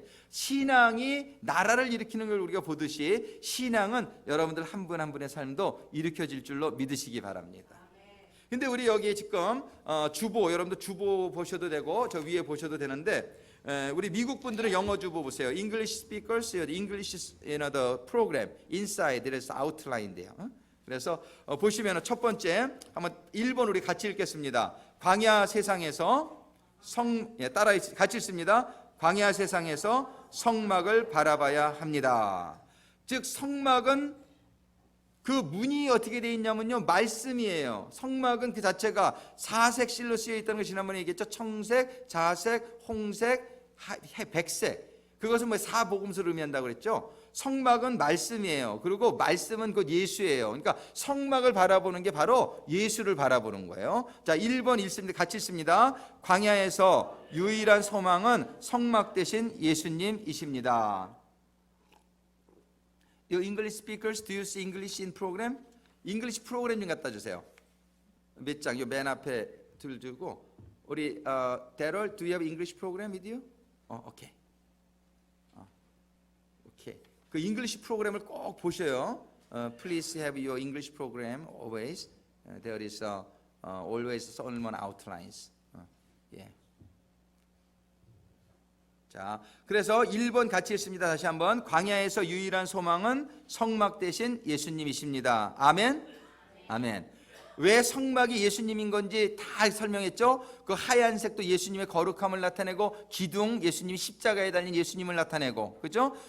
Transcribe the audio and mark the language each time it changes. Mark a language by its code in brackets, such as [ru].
[ko] 신앙이 나라를 일으키는 걸 우리가 보듯이 신앙은 여러분들 한 분 한 분의 삶도 일으켜질 줄로 믿으시기 바랍니다. 근데 우리 여기 지금 주보, 여러분들 주보 보셔도 되고 저 위에 보셔도 되는데 우리 미국 분들은 영어 주보 보세요. [en] English speakers, English the program inside there's outline [ko] 인데요. 그래서 보시면 첫 번째 한번 1번 우리 같이 읽겠습니다. 광야 세상에서 따라 같이 읽습니다. 광야 세상에서 성막을 바라봐야 합니다. 즉 성막은 그 문이 어떻게 되어 있냐면요, 말씀이에요. 성막은 그 자체가 사색 실로 쓰여 있다는 걸 지난번에 얘기했죠. 청색, 자색, 홍색, 백색. 그것은 사복음서를 의미한다고 그랬죠. 성막은 말씀이에요. 그리고 말씀은 곧 예수예요. 그러니까 성막을 바라보는 게 바로 예수를 바라보는 거예요. 자, 1번 읽습니다. 같이 읽습니다. 광야에서 유일한 소망은 성막 대신 예수님이십니다. [en] Your English speakers, do you see English in program? [ko] English 프로그램 좀 갖다 주세요. 몇 장, 요 맨 앞에 들고 우리 [en] Daryl, do you have English program with you? 오케이. 오케이. [ko] 그 English 프로그램을 꼭 보셔요. [en] Please have your English program always. There is always Solomon outlines. [ko] 예. 자, 그래서 1번 같이 읽습니다. 다시 한번. 광야에서 유일한 소망은 성막 대신 예수님이십니다. 아멘. 아멘. 왜 성막이 예수님인 건지 다 설명했죠. 그 하얀색도 예수님의 거룩함을 나타내고, 기둥 예수님이 십자가에 달린 예수님을 나타내고, 그죠?